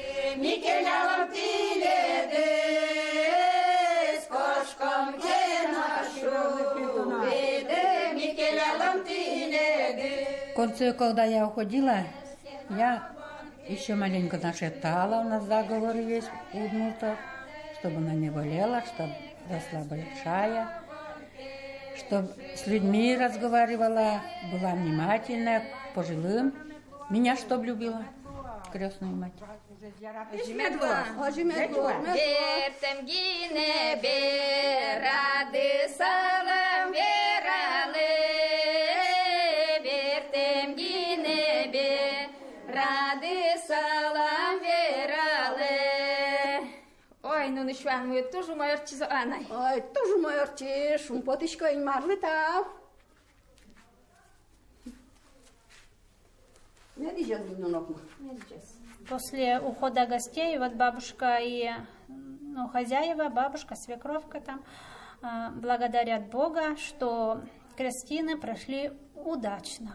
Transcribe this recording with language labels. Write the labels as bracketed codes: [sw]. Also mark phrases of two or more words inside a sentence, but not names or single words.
[ru] В конце, когда я уходила, я еще маленько нашептала, у нас заговор есть у удмуртов, чтобы она не болела, чтобы росла большая, чтобы с людьми разговаривала, была внимательная, к пожилым. Меня чтоб любила, крестную мать. [udm] Бертем гине берады салам вералы. Бертем гине берады салам вералы. Ой, кайну нишван мы тоже мой арчизо анай. Ой, тоже мой артиш, un потичко и марлыта. Не дижас гимнонокма. [ru] После ухода гостей, вот бабушка и хозяева, бабушка, свекровка там, благодарят Бога, что крестины прошли удачно.